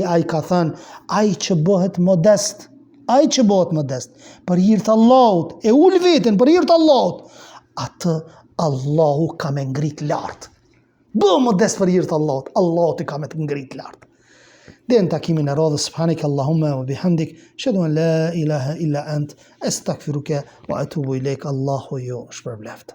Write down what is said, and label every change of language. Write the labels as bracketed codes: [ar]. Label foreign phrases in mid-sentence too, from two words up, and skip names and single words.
[sq] Ai ka thënë, ai që bëhet modest për hir të Allahut, e ul veten për hir të Allahut, atë Allahu ka me ngrit lart. Bëu modest për hir të Allahut, Allahu të ka me të ngrit lart. Dhe në takimin e radhës, [ar] سبحانك اللهم وبحمدك، أشهد أن لا إله إلا أنت، أستغفرك وأتوب إليك. [sq] Allahu ju shpërbleft.